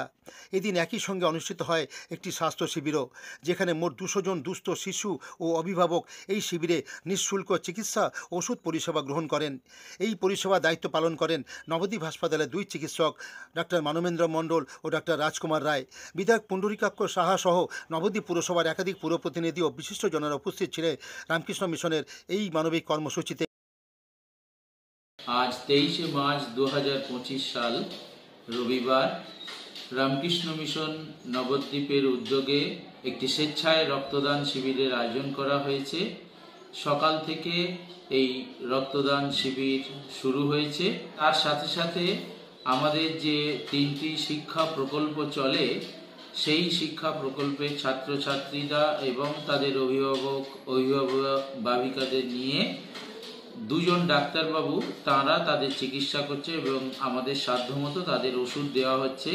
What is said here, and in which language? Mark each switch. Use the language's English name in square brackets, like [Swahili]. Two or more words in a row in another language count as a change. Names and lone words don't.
[Bangla] এদিন একই সঙ্গে অনুষ্ঠিত হয় একটি স্বাস্থ্য শিবিরও, যেখানে মোট 200 জন দুস্থ শিশু ও অভিভাবক এই শিবিরে নিঃশুল্ক চিকিৎসা ওষুধ পরিষেবা গ্রহণ করেন। এই পরিষেবা দায়িত্ব পালন করেন নবদ্বীপ হাসপাতালের 2 চিকিৎসক, ডাক্তার মানবেন্দ্র মণ্ডল ও ডাক্তার রাজকুমার রায়। বিধায়ক পুণ্ডরীকাক্ষ সাহা সহ নবদ্বীপ পুরসভার একাধিক পুরপ্রতিনিধি ও বিশিষ্টজনেরা উপস্থিত ছিলেন রামকৃষ্ণ মিশনের এই মানবিক কর্মসূচিতে। আজ 23 মার্চ 2025 সাল রবিবার রামকৃষ্ণ মিশন নবদ্বীপের উদ্যোগে এক স্বেচ্ছায় রক্তদান শিবিরের আয়োজন করা হয়েছে। সকাল থেকে এই রক্তদান শিবির শুরু হয়েছে। তার সাথে সাথে আমাদের যে 3টি শিক্ষা প্রকল্প চলে সেই শিক্ষা প্রকল্পের ছাত্রছাত্রীরা এবং তাদের অভিভাবক-অভিভাবিকাদের নিয়ে 2 জন ডাক্তারবাবু তারা তাদের চিকিৎসা করছে এবং আমাদের সাধ্যমতো তাদের ওষুধ দেওয়া হচ্ছে।